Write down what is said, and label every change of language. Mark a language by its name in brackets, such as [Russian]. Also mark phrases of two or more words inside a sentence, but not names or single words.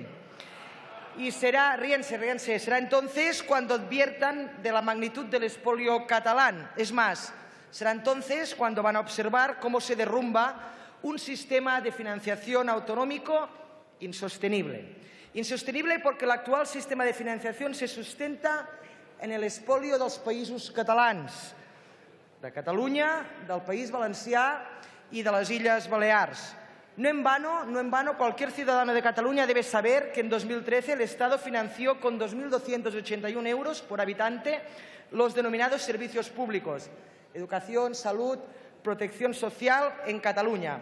[Spanish] Y será, ríense, será entonces cuando adviertan de la magnitud del expolio catalán. Es más, será entonces cuando van a observar cómo se derrumba un sistema de financiación autonómico insostenible. Insostenible porque [Catalan] l'actual sistema de financiació se sustenta en l'espolio dels països catalans, de Catalunya, del País Valencià [Spanish] y de las Illes Balears. No en vano, cualquier ciudadano de Cataluña debe saber que en 2013 el Estado financió con 2.281 euros por habitante los denominados servicios públicos, educación, salud, protección social en Cataluña.